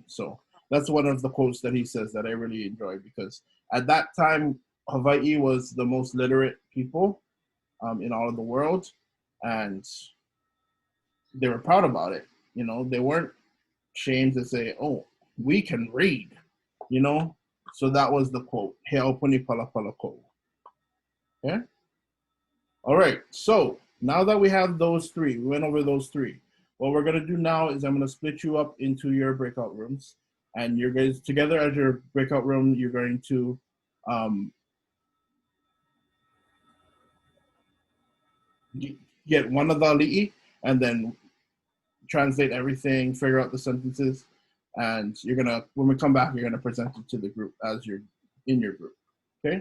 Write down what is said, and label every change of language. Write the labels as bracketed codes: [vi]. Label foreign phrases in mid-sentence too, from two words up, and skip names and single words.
[en] So that's one of the quotes that he says that I really enjoy, because at that time, Hawaii was the most literate people in all of the world, and they were proud about it. You know, they weren't ashamed to say, oh, we can read, you know? So that was the quote. [haw] He aupuni pala pala ko'u. [en] Okay? All right, so now that we have those 3, we went over those 3. What we're gonna do now is I'm gonna split you up into your breakout rooms, and you're guys together as your breakout room, you're going to get one of the ali'i and then translate everything, figure out the sentences, and you're gonna, when we come back, you're gonna present it to the group as you're in your group, okay?